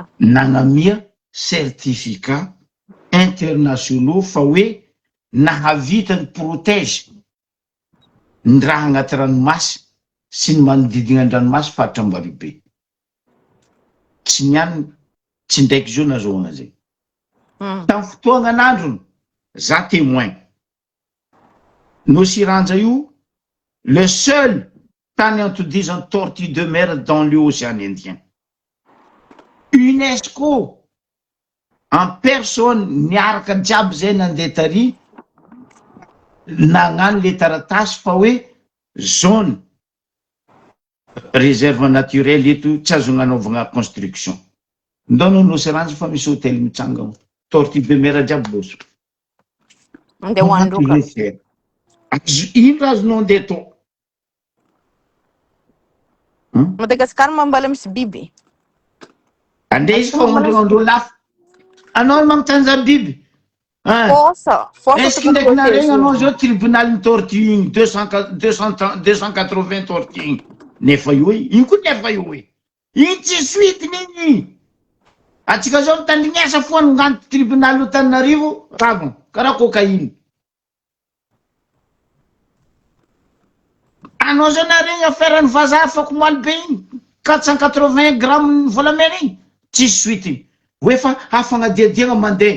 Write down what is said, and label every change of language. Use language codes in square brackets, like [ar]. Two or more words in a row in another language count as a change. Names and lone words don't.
[mg] nanamia [fr] certificat internationaux [mg] fa hoe nahavita ny protège ny raha agnaty ranomasy sy ny manodidina an-dranomasy faritra Ambaribe tsy niany tsy ndraiky zao nazoana zay tamin'ny fotoagna an'androny za témoin Nosiranja io [fr] le seul [mg] tany antodizan'ny [fr] tortue de mer dans l'océan Indien. [mg] UNESCO [fr] en personne [mg] niaraka jiaby zay nandeha tary nagnano le taratasy fa hoe [fr] zone réserve naturelle [mg] eto tsy azo gnanaovagna construction ndao Nosiranja fa misy hôtely mitsanga [fr] tortue de mer [mg] jiaby loso Andeha hoandroka. ino azonao andeha tao Madagasikara mambala misy biby. andeha izy fa andreo lafo anao magnotanja biby Fossa [fr] est-ce que [mg] ndraiky naregny anao zao tribunal ny tortue igny 280 tortue igny nefa io igny koa nefa io igny tsy suitiny igny atsika zao mitandrignesa foany ngano tribunal Antananarivo ravagna karaha cocaïne anao zao naregny affaire-ny vazaha afaka moaly be igny 480 grammes volamena igny tsisy suitiny hoe fa afagnadiadiagna mandeha